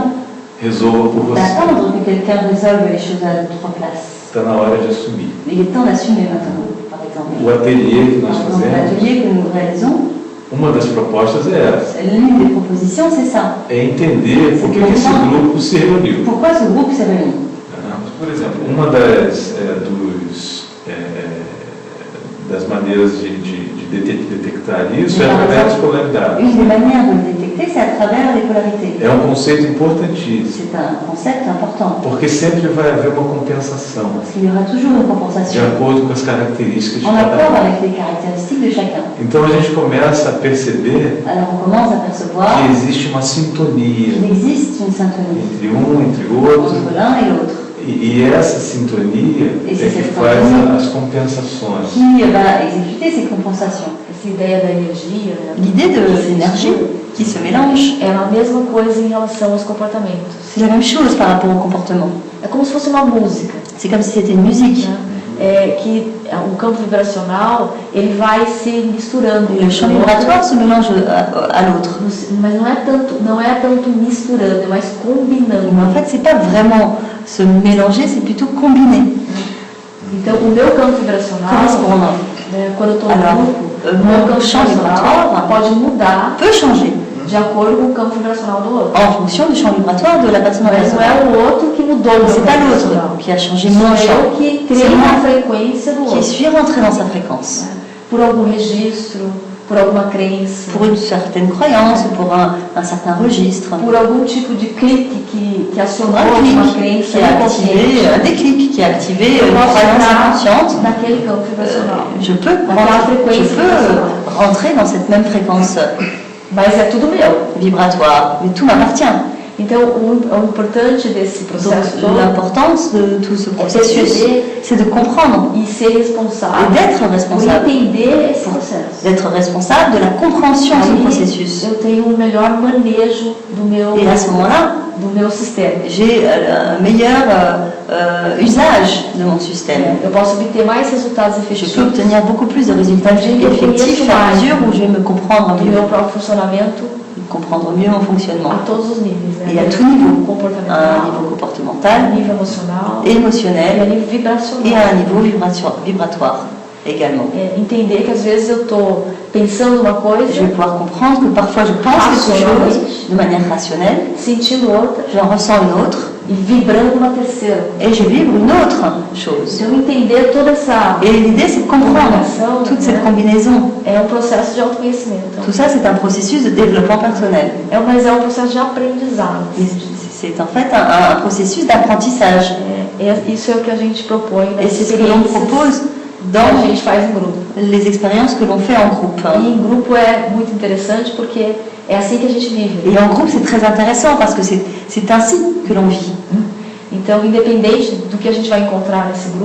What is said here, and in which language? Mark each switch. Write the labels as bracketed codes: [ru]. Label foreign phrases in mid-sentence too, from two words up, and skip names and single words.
[pt] resolva por você. [fr] d'attendre que quelqu'un résolve les choses à notre place. [pt] Está na hora de assumir. [fr] Il est temps d'assumer maintenant, par exemple. [pt] O ateliê que nós [fr] Dans [pt] fazemos, [fr] l'atelier que nous réalisons, [pt] uma das propostas é essa, [fr] l'une des propositions, c'est ça. [pt] é entender por que esse grupo se reuniu. [fr] Pourquoi ce groupe s'est réuni? [pt] Por exemplo, uma das maneiras de detectar isso é através das polaridades. [fr] Une des manières de le détecter, c'est à travers les polarités. [pt] É um conceito importantíssimo, [fr] C'est un concept important, [pt] porque sempre vai haver uma compensação [fr] parce qu'il y aura toujours une [pt] de [fr] compensation [pt] acordo com as características de [fr] en [pt] cada [fr] accord [pt] um. [fr] avec les caractéristiques de chacun. [pt] Então a gente começa a perceber [fr] Alors on commence à percevoir [pt] que existe uma sintonia [fr] qu'il existe une syntonie [pt] entre entre outro, [fr] entre l'un et l'autre, [pt] e essa sintonia é que faz as compensações. [fr] qui va exécuter ces compensations. [pt] Essa ideia da energia, né? [fr] L'idée de l'énergie qui se mélange, [pt] É a mesma coisa em relação aos comportamentos. [fr] c'est la même chose par rapport au comportement. [pt] É como se fosse uma música, [fr] C'est comme si c'était une musique. [pt] né? Que o campo vibracional ele vai se misturando. [fr] Le champ vibratoire se mélange à l'autre. [pt] Mas não é tanto misturando, é mais combinando. [fr] Mais en fait, c'est pas vraiment se mélanger, c'est plutôt combiner, [pt] Então, o meu campo vibracional [fr] correspondre. [pt] Quando eu estou no [fr] Alors, [pt] grupo, [fr] mon [pt] meu campo [fr] champ [pt] vibracional [fr] vibratoire [pt] pode mudar [fr] peut changer [pt] de acordo com o campo vibracional do outro. [fr] en fonction du champ vibratoire de la personne en [pt] Mas não [fr] face. [pt] é o outro que mudou o meu [fr] C'est [pt] campo [fr] pas [pt] vibracional. [fr] l'autre qui a changé mon [pt] Sou [fr] champ, [pt] eu que [fr] c'est [pt] criei [fr] moi [pt] a frequência do [fr] qui [pt] outro. [fr] suis rentré dans sa fréquence. [pt] Por algum registro, por alguma crença, [fr] Pour une certaine croyance, pour un certain registre, [pt] por algum tipo de clique que acionou [fr] un [pt] uma [fr] clic [pt] crença [fr] qui a activé, un déclic qui a activé [pt] eu [fr] une [pt] posso [fr] croyance [pt] entrar [fr] inconsciente. [pt] naquele campo vibracional. [fr] Je peux [pt] Naquela frequência vibracional. [fr] rentrer dans cette même fréquence [pt] Mas é tudo meu. [fr] vibratoire, mais tout m'appartient. [pt] Então, o importante desse processo [fr] Donc [pt] todo [fr] l'importance de tout ce processus, c'est de comprendre [pt] e ser [fr] et [pt] responsável [fr] d'être [pt] por [fr] responsable, [pt] entender esse processo. [fr] d'être responsable de la compréhension de ce [pt] Aí [fr] processus. [pt] eu tenho um melhor manejo [fr] Et à ce moment-là, [pt] do meu sistema. [fr] j'ai un meilleur usage de mon système. [pt] Eu posso obter mais resultados [fr] Je peux [pt] efetivos [fr] obtenir beaucoup plus de résultats effectifs à mesure où je vais me comprendre [pt] do [fr] mieux, [pt] meu próprio funcionamento [fr] comprendre mieux mon fonctionnement. [pt] a todos os níveis, né? [fr] Et à tout niveau, à un [pt] Comportamental, [fr] niveau [pt] a [fr] comportemental, [pt] nível emocional e a [fr] émotionnel [pt] nível [fr] et [pt] vibracional. [fr] à un niveau vibratoire également. [pt] Entender que às vezes eu estou pensando uma [fr] Je [pt] coisa, [fr] vais pouvoir comprendre que parfois je pense quelque chose de manière rationnelle, [pt] sentindo outra [fr] j'en ressens une autre [pt] e vibrando uma terceira. [fr] et je vibre une autre chose. [pt] Então, entender toda essa [fr] Et l'idée, c'est de comprendre toute cette combinaison. [pt] é um processo de autoconhecimento. [fr] Tout ça, c'est un processus de développement personnel. [pt] Mas é um processo de aprendizado. [fr] C'est en fait un processus d'apprentissage. [pt] Isso é o que a gente propõe nas [fr] Et c'est ce que l'on [pt] experiências [fr] propose [pt] que a [fr] dans [pt] gente faz em grupo. [fr] les expériences que l'on fait en groupe. [pt] E em grupo é muito interessante porque é assim que a gente vive. [fr] Et en groupe, c'est très intéressant parce que c'est ainsi que l'on vit. [pt] Então, independente do que a gente vai encontrar nesse grupo,